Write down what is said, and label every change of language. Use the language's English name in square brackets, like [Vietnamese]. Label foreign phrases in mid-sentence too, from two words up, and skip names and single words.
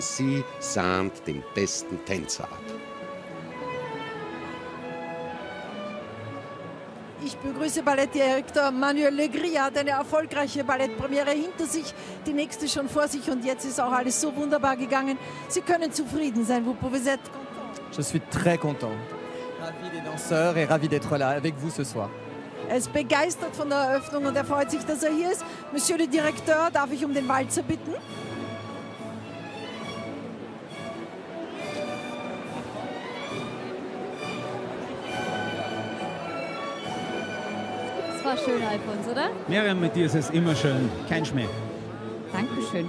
[German] Sie sahnt den besten Tänzer ab. Ich begrüße Ballettdirektor Manuel Legris. Er hat eine erfolgreiche Ballettpremiere hinter sich, die nächste schon vor sich und jetzt ist auch alles so wunderbar gegangen. Sie können zufrieden sein, [French] vous pouvez être content. Je suis très content. Ravi des danseurs et ravi d'être là avec vous ce soir. [German] Er ist begeistert von der Eröffnung und er freut sich, dass er hier ist. [French] Monsieur le Directeur, [German] darf ich um den Walzer bitten? Das war schön, Alfons, oder? Miriam, mit dir ist es immer schön. Kein Schmäh. Dankeschön.